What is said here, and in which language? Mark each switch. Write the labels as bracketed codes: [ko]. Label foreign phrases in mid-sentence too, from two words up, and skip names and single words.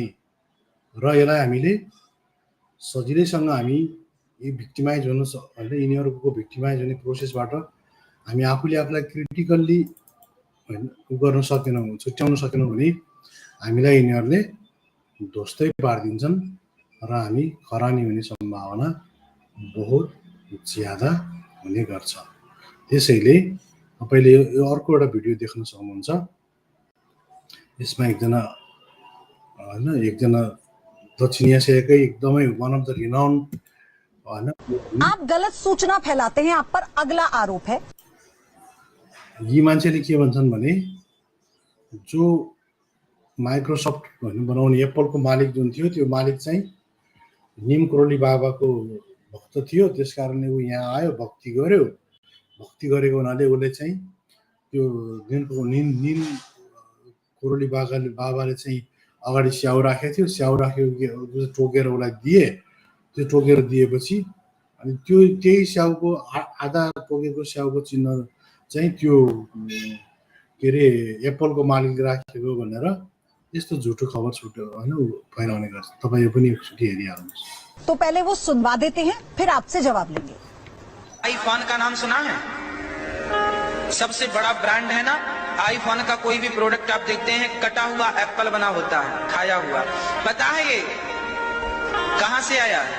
[ne] र यसलाई हामीले सजिलैसँग हामी यी भिक्टिमाइज हुन हैन यिनीहरूको भिक्टिमाइज हुने प्रोसेसबाट हामी आफूले आफूलाई क्रिटिकल्ली हैन गर्न सकेनौँ, छुट्याउन सकेनौँ भने हामीलाई यिनीहरूले ध्वस्तै पारिदिन्छन् र हामी खरानी हुने सम्भावना [hi] बहुत ज्यादा [ne] हुने गर्छ। त्यसैले तपाईले यो अर्को एउटा भिडियो देख्न सक्नुहुन्छ। यसमा एकजना दक्षिण एसियाकै एकदमै [en] one of the renowned [hi] आप गलत सूचना फैलाते हैं, आप पर अगला आरोप है। [ne] यी मान्छेले के भन्छन् भने जो माइक्रोसफ्ट बनाउने एप्पलको मालिक जुन थियो त्यो मालिक चाहिँ निम करोली बाबाको भक्त थियो, त्यसकारणले ऊ यहाँ आयो, भक्ति गर्यो। भक्ति गरेको हुनाले उसले चाहिँ त्यो निम करोली बाबाले चाहिँ अगाडि स्याउ राखेको थियो, स्याउ राखेको टोकेर उसलाई दिए। त्यो टोकेर दिएपछि अनि त्यो त्यही स्याउको आधा टोकेको स्याउको चिन्ह चाहिँ त्यो के अरे एप्पलको मालिकले राखेको भनेर यस्तो झुटो खबर छुट्यो हैन फैलाउने गर्छ। तपाईँ यो पनि एकचोटि हेरिहाल्नुहोस्। [hi] तो पहले वो सुनवा देते हैं, फिर आपसे जवाब लेंगे। आईफोन का नाम सुना है? सबसे बड़ा ब्रांड है ना। आईफोन का कोई भी प्रोडक्ट आप देखते हैं कटा हुआ एप्पल बना होता है, खाया हुआ। पता है ये कहां से आया है?